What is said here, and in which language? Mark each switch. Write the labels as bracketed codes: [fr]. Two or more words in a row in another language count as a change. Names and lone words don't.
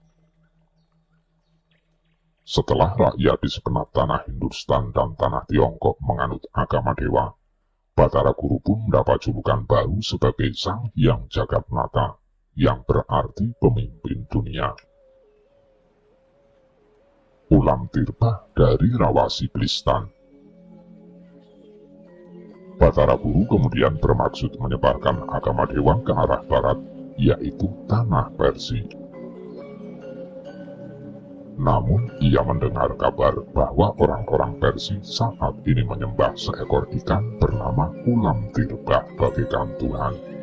[id] Setelah rakyat di segenap tanah Hindustan dan tanah Tiongkok menganut agama dewa, Batara Guru pun mendapat julukan baru sebagai Sang Hyang Jagatnata, yang berarti pemimpin dunia. Ulam Tirta dari Rawasiblistan. Batara Guru kemudian bermaksud menyebarkan agama dewa ke arah barat, yaitu tanah Persia. Namun ia mendengar kabar bahwa orang-orang Persia saat ini menyembah seekor ikan bernama Ulam Tirta bagaikan Tuhan.